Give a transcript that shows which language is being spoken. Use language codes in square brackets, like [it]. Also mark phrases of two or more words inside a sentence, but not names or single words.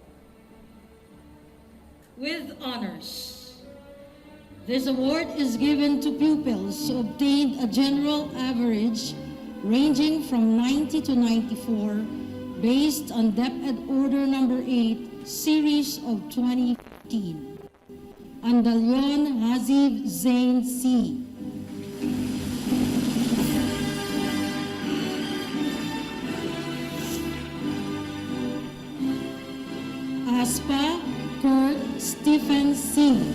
[en] With honors, this award is given to pupils who obtained a general average ranging from 90 to 94 based on DepEd Order Number 8, Series of 2015. Andalyon Haziv Zain C. Aspa Kurt Stephen C.